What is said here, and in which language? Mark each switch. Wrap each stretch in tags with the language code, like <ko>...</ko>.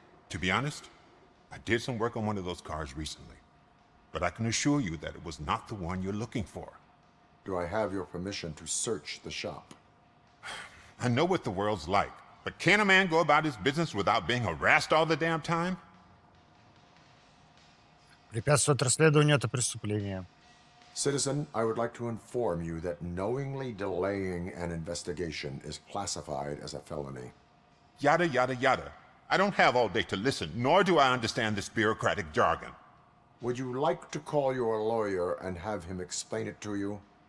<en>To be honest, I did some work on one of those cars recently. But I can assure you that it was not the one you're looking for. Do I have your permission to search the shop? I know what the world's like, but can a man go about his business without being harassed all the damn time?</en> <ru>Препятствовать расследованию — это преступление.</ru> <en>Citizen, I would like to inform you that knowingly delaying an investigation is classified as a felony. Yada, yada, yada. I don't have all day to listen, nor do I understand this bureaucratic jargon. Would you like to call your lawyer and have him explain it to you?</en>